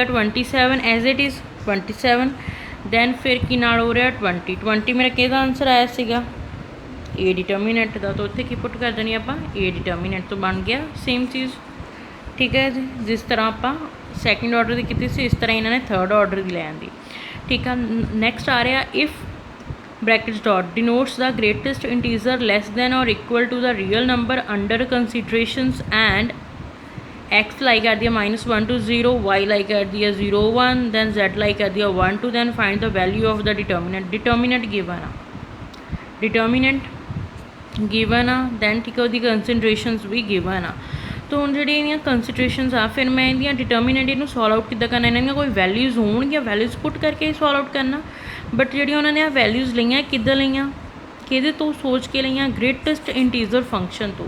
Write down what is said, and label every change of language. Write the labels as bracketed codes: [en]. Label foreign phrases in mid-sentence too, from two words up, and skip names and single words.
[pa] 27 [en] as it is [pa] 27 ਦੈਨ ਫਿਰ ਕੀ ਨਾਲ ਹੋ ਰਿਹਾ 20 ਮੇਰਾ ਕਿਹਦਾ ਆਂਸਰ ਆਇਆ ਸੀਗਾ [en] a determinant [pa] ਦਾ, ਤਾਂ ਉੱਥੇ ਕੀ ਪੁੱਟ ਕਰ ਦੇਣੀ ਆਪਾਂ [en] a determinant [pa] ਤੋਂ ਬਣ ਗਿਆ ਸੇਮ ਚੀਜ਼, ਠੀਕ ਹੈ ਜੀ। ਜਿਸ ਤਰ੍ਹਾਂ ਆਪਾਂ [en] second order [pa] ਦੀ ਕੀਤੀ ਸੀ ਇਸ ਤਰ੍ਹਾਂ ਇਹਨਾਂ ਨੇ [en] third order [pa] ਦੀ ਲੈ ਆਂਦੀ, ਠੀਕ ਆ। [en] ਨੈਕਸਟ [pa] ਆ ਰਿਹਾ [en] ਇਫ brackets dot denotes the greatest integer less than or equal to the real number under considerations and x lie [pa] ਕਰਦੀ ਹੈ [en] -1 to 0, y lie [pa] ਕਰਦੀ ਹੈ [en] 0 1, then z lie [pa] ਕਰਦੀ ਹੈ [en] 1 2, then find the value of the determinant। determinant given [pa] ਆ, [en] determinant given [pa] ਆ, then ਠੀਕ ਹੈ ਉਹਦੀ considerations ਵੀ given ਆ। ਤਾਂ ਹੁਣ ਜਿਹੜੀ ਇਹਦੀਆਂ ਕੰਸੀਡਰੇਸ਼ਨਸ ਆ ਫਿਰ ਮੈਂ ਇਹਦੀਆਂ ਡਿਟਰਮੀਨੈਂਟ ਇਹਨੂੰ [en] solve out [pa] ਕਿੱਦਾਂ ਕਰਨਾ, ਇਹਨਾਂ ਦੀਆਂ ਕੋਈ ਵੈਲਿਊਜ਼ ਹੋਣਗੀਆਂ, ਵੈਲਿਊਜ਼ ਪੁੱਟ ਕਰਕੇ [en] solve out [pa] ਕਰਨਾ। ਬਟ ਜਿਹੜੀਆਂ ਉਹਨਾਂ ਨੇ ਆ ਵੈਲਿਊਜ਼ ਲਈਆਂ ਕਿੱਦਾਂ ਲਈਆਂ, ਕਿਹਦੇ ਤੋਂ ਸੋਚ ਕੇ ਲਈਆਂ, [en] greatest integer function [pa] ਤੋਂ।